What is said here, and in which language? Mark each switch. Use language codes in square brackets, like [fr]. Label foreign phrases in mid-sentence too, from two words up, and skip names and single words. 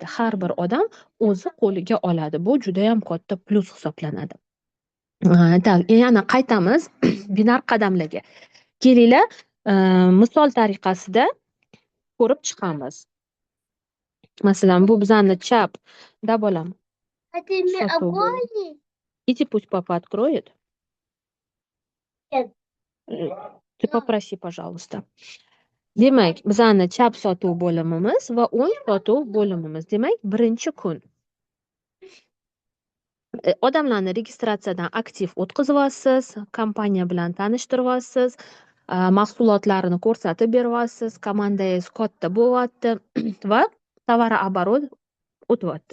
[uz] Har bir odam o'zi qo'liga oladi. Bu juda ham katta plus hisoblanadi. Tak, yana qaytamiz binar qadamlarga. Kelinglar, misol tariqasida ko'rib chiqamiz. Masalan, bu bizani chap, да, bolam. [ru] А ты мне огонь? Иди, пусть папа откроет. Нет. Ты попроси, пожалуйста. [uz] Demak, bizani chap sotuv bo'limimiz va o'ng sotuv bo'limimiz. Demak, birinchi kun odamlarni registratsiyadan aktiv o'tkazyapsiz, kompaniya bilan tanishtiryapsiz, mahsulotlarini ko'rsatib beryapsiz, komandangiz katta bo'lyapti va tovarooborot o'tyapti.